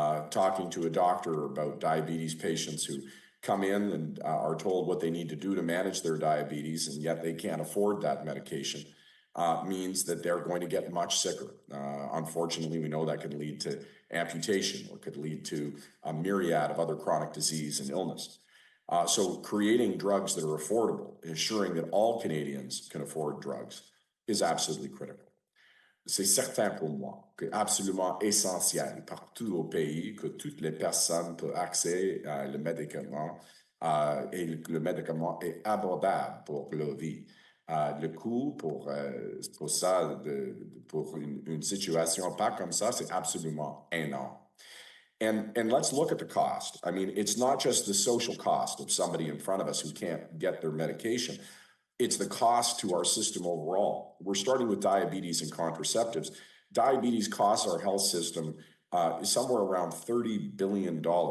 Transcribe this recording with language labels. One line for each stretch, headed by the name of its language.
English: Talking to a doctor about diabetes patients who come in and are told what they need to do to manage their diabetes, and yet they can't afford that medication, means that they're going to get much sicker. Unfortunately, we know that could lead to amputation or could lead to a myriad of other chronic disease and illness. So creating drugs that are affordable, ensuring that all Canadians can afford drugs, is absolutely critical.
French: C'est certain pour moi que absolument essentiel partout au pays que toutes les personnes peuvent accéder à le médicament et le médicament est abordable pour leur vie. Le coût pour ça, pour une situation pas comme ça, c'est absolument énorme.
English: And let's look at the cost. I mean, it's not just the social cost of somebody in front of us who can't get their medication. It's the cost to our system overall. We're starting with diabetes and contraceptives. Diabetes costs our health system somewhere around $30 billion.